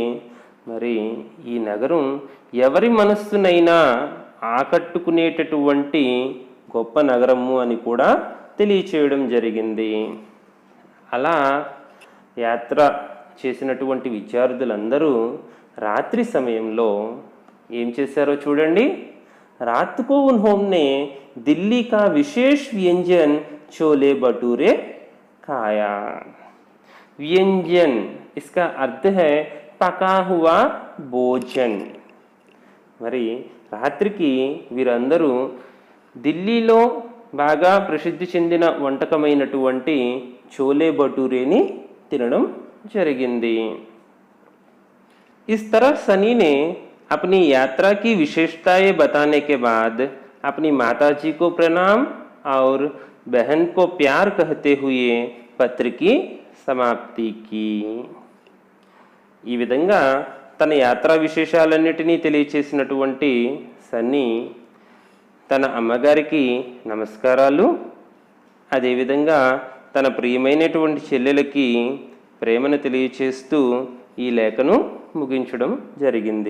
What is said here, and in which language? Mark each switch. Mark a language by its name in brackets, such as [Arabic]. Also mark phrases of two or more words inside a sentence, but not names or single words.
[Telugu] మరి ఈ నగరం ఎవరి మనస్సునైనా ఆకట్టుకునేటటువంటి గొప్ప నగరము అని కూడా తెలియచేయడం జరిగింది. అలా యాత్ర చేసినటువంటి విద్యార్థులందరూ రాత్రి సమయంలో ఏం చేశారో చూడండి. [Hindi] रात को उन्होंने दिल्ली का विशेष व्यंजन छोले भटूरे खाया. व्यंजन इसका अर्थ है पका हुआ भोजन. [Telugu] మరి రాత్రికి వీరందరూ ఢిల్లీలో బాగా ప్రసిద్ధి చెందిన వంటకమైనటువంటి చోలే భటూరేని తినడం జరిగింది. [Hindi] इस तरह सनी ने अपनी यात्रा की विशेषताएं बताने के बाद अपनी माताजी को प्रणाम और बहन को प्यार कहते हुए पत्र की समाप्ति की. [Telugu] ఈ విధంగా తన యాత్రా విశేషాలన్నిటినీ తెలియచేసినటువంటి సన్నీ తన అమ్మగారికి నమస్కారాలు, అదేవిధంగా తన ప్రియమైనటువంటి చెల్లెలకి ప్రేమను తెలియచేస్తూ ఈ లేఖను ముగించడం జరిగింది.